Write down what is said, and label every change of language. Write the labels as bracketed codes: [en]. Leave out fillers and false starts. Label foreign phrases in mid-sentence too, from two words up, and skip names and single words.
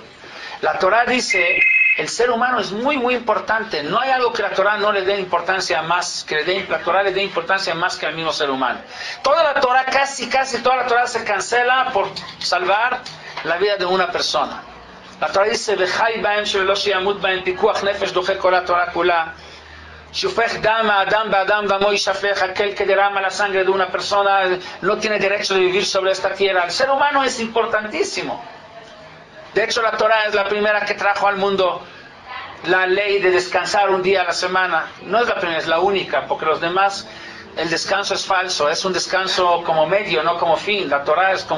[es] La Torah dice, el ser humano es muy, muy importante. No hay algo que la Torah no le dé importancia más, la Torah le dé importancia más que al mismo ser humano. Toda la Torah, casi toda la Torah se cancela por salvar la vida de una persona. La Torah dice, [he] "וחי בהם שלא שימות בהם פיקוח נפש דוחה כל התורה כולה." שופך דם אדם באדם דמו ישפך, [es] aquel que derrama la sangre de una persona no tiene derecho de vivir sobre esta tierra. El ser humano es importantísimo. De hecho, la Torah es la primera que trajo al mundo la ley de descansar un día a la semana. No es la primera, es la única, porque los demás, el descanso es falso, es un descanso como medio, no como fin.